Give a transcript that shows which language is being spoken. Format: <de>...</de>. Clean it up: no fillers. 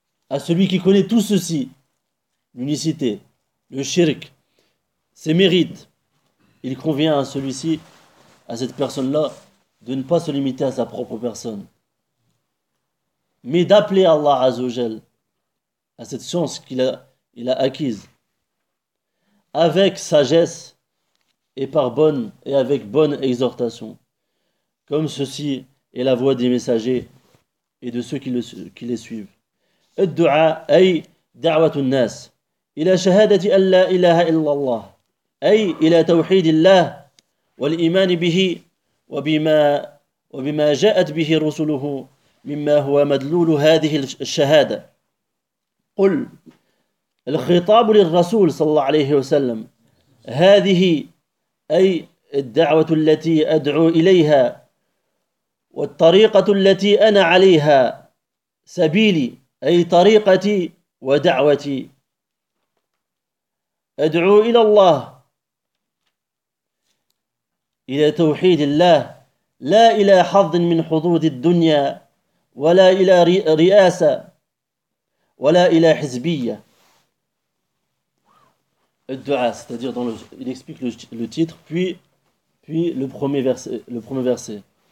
<fr>à celui qui connaît tout ceci, l'unicité, le shirk, ses mérites, il convient à celui-ci, à cette personne-là, de ne pas se limiter à sa propre personne, mais d'appeler Allah Azzawajal à cette science qu'il a acquise, avec sagesse et avec bonne exhortation, comme ceci est la voix des messagers et de ceux qui les suivent.</fr> <ar>الدعاء أي دعوة الناس إلى شهادة أن لا إله إلا الله أي إلى توحيد الله والإيمان به وبما جاءت به رسله مما هو مدلول هذه الشهادة. قل الخطاب للرسول صلى الله عليه وسلم هذه أي الدعوة التي أدعو إليها والطريقة التي أنا عليها سبيلي أي طريقتي ودعوتي. أدعو إلى الله، إلى توحيد الله، لا إلى حظ من حظوظ الدنيا، ولا إلى رئاسة، ولا إلى حزبية.</ar> <fr>الدعاء، c'est-à-dire dans le, il explique le titre, puis le premier verset.</fr>